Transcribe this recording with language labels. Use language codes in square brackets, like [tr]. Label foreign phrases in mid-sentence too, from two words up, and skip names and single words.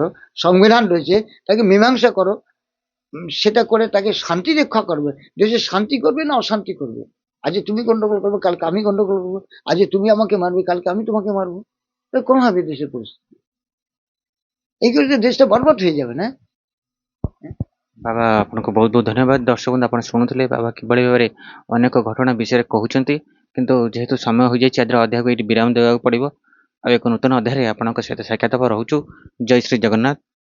[bn] সংবিধান রয়েছে, তাকে মীমাংসা করো। সেটা করে তাকে শান্তি রক্ষা করবে। দেশে শান্তি করবে না অশান্তি করবে? আজ তুমি গন্ডগোল করবে, কালকে আমি গন্ডগোল করবো। আজ তুমি আমাকে মারবে, কালকে আমি তোমাকে মারবো। কোন হবে দেশের পরিস্থিতি? এইগুলো দেশটা বরবাদ হয়ে যাবে না? [or] ବାବା ଆପଣଙ୍କୁ ବହୁତ ବହୁତ ଧନ୍ୟବାଦ। ଦର୍ଶକ ବନ୍ଧୁ ଆପଣ ଶୁଣୁଥିଲେ ବାବା କିଭଳି ଭାବରେ ଅନେକ ଘଟଣା ବିଷୟରେ କହୁଛନ୍ତି, କିନ୍ତୁ ଯେହେତୁ ସମୟ ହୋଇଯାଇଛି ଆଜିର ଅଧ୍ୟାୟକୁ ଏଇଠି ବିରାମ ଦେବାକୁ ପଡ଼ିବ। ଆଉ ଏକ ନୂତନ ଅଧ୍ୟାୟରେ ଆପଣଙ୍କ ସହିତ ସାକ୍ଷାତ ରହୁଛୁ। ଜୟ ଶ୍ରୀ ଜଗନ୍ନାଥ।